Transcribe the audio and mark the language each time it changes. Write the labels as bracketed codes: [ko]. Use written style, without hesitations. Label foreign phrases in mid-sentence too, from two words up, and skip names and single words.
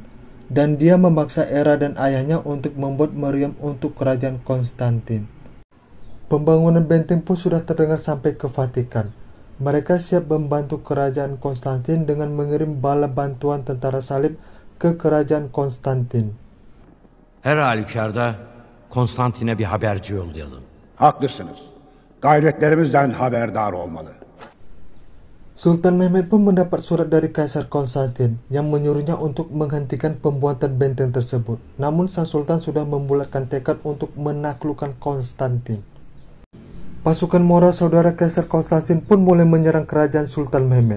[id] Dan dia memaksa Era dan ayahnya untuk membuat meriam untuk kerajaan Konstantin. Pembangunan benteng pun sudah terdengar sampai ke Vatikan. Mereka siap membantu kerajaan Konstantin dengan mengirim bala bantuan tentara salib ke kerajaan Konstantin. [tr] Her halükarda Konstantin'e bir haberci yollayalım. Haklısınız. Gayretlerimizden haberdar olmalı. [id] Sultan Mehmed pun mendapat surat dari Kaisar Konstantin yang menyuruhnya untuk menghentikan pembuatan benteng tersebut. Namun sang sultan sudah membulatkan tekad untuk menaklukkan Konstantin. Pasukan moral saudara Kaisar Konstantin pun mulai menyerang kerajaan Sultan Mehmed.